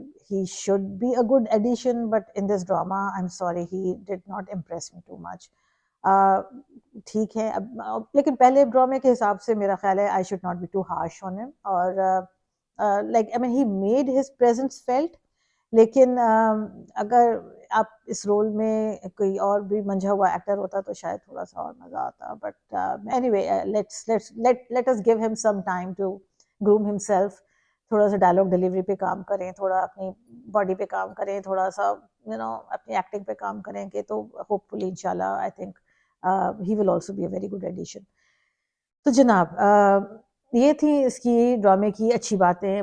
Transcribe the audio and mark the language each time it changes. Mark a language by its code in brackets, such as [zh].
[en] He should be a good addition, but in this drama, I'm sorry, he did not impress me too much. [ur] ٹھیک ہے، لیکن پہلے ڈرامے کے حساب سے میرا خیال ہے [en] I should not be too harsh on him. اور like I mean he made his presence felt. [ur] لیکن اگر آپ اس رول میں کوئی اور بھی منجھا ہوا ایکٹر ہوتا تو شاید تھوڑا سا اور مزہ آتا. [en] But anyway let us give him some time to groom himself. [ur] تھوڑا سا ڈائلاگ ڈیلیوری پہ کام کریں، تھوڑا اپنی باڈی پہ کام کریں، تھوڑا سا اپنی ایکٹنگ پہ کام کریں کہ تو ہوپ فلی انشاءاللہ [en] I think he will also be a very good addition. [ur] تو جناب یہ تھی اس کی ڈرامے کی اچھی باتیں.